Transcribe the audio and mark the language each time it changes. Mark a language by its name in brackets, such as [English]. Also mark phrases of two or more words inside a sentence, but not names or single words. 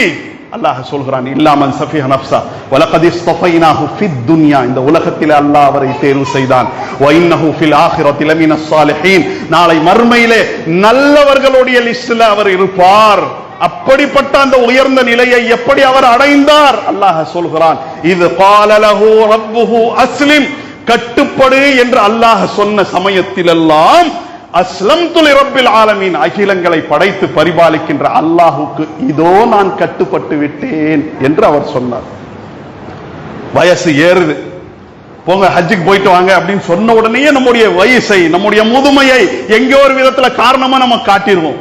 [Tamil] அல்லாஹ் சொல்கிறான், [Arabic] إلا من سفه نفسه ولقد اصطفيناه في الدنيا. [Tamil] இந்த உலகத்திலே அல்லாஹ் அவரை தேர்வு செய்தான். [Arabic] وإنه في الآخرة لمن الصالحين. [Tamil] நாளை மறுமையிலே நல்லவர்களுடைய லிஸ்ட்ல அவர் இருப்பார். அப்படிப்பட்ட அந்த உயர்ந்த நிலையை எப்படி அவர் அடைந்தார்? அல்லாஹ் சொல்கிறான், இது [Arabic] قال له ربه اسلم. [Tamil] கட்டுப்படு என்று அல்லாஹ் சொன்ன சமயத்திலெல்லாம் [Arabic] أسلمت لرب العالمين, [Tamil] அகிலங்களை படைத்து பரிபாலிக்கின்ற அல்லாஹுக்கு இதோ நான் கட்டுப்பட்டு விட்டேன் என்று அவர் சொன்னார். வயசு ஏறுது, போங்க ஹஜ்ஜுக்கு போயிட்டு வாங்க அப்படின்னு சொன்ன உடனே நம்முடைய வயசை, நம்முடைய முதுமையை எங்கேயோ ஒரு விதத்துல காரணமா நம்ம காட்டிடுவோம்.